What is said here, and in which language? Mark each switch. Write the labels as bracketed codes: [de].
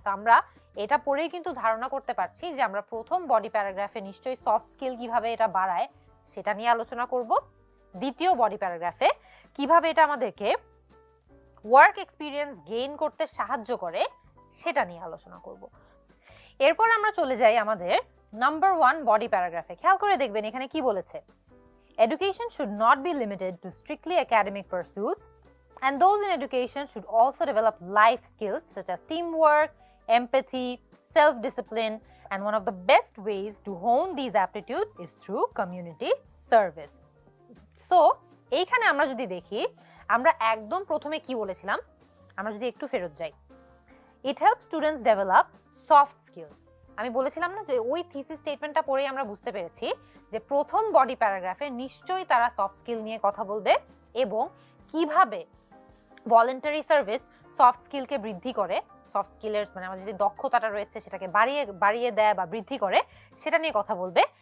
[bn] তো আমরা এটা পড়েই কিন্তু ধারণা করতে পারছি যে আমরা প্রথম বডি প্যারাগ্রাফে নিশ্চয়ই সফট স্কিল কিভাবে এটা বাড়ায় সেটা নিয়ে আলোচনা করব। দ্বিতীয় বডি প্যারাগ্রাফে কিভাবে এটা আমাদেরকে ওয়ার্ক এক্সপিরিয়েন্স গেইন করতে সাহায্য করে সেটা নিয়ে আলোচনা করব। এরপর আমরা চলে যাই আমাদের নাম্বার 1 বডি প্যারাগ্রাফে। খেয়াল করে দেখবেন এখানে কি বলেছে, [en] Education should not be limited to strictly academic pursuits, and those in education should also develop life skills such as teamwork, empathy, self-discipline, and one of the best ways to hone these aptitudes is through community service. [bn] So, এইখানে আমরা যদি দেখি, আমরা একদম প্রথমে কি বলেছিলাম, আমরা যদি একটু ফেরত যাই, [en] it helps students develop soft skills. [bn] আমি বলেছিলাম না যে ওই থিসিস স্টেটমেন্টটা পড়েই আমরা বুঝতে পেরেছি যে প্রথম বডি প্যারাগ্রাফে নিশ্চয়ই তারা সফট স্কিল নিয়ে কথা বলবে এবং কিভাবে ভলান্টারি সার্ভিস সফট স্কিলকে বৃদ্ধি করে, সফট স্কিলের মানে আমাদের যে দক্ষতাটা রয়েছে সেটাকে বাড়িয়ে দেয় বা বৃদ্ধি করে সেটা নিয়ে কথা বলবে।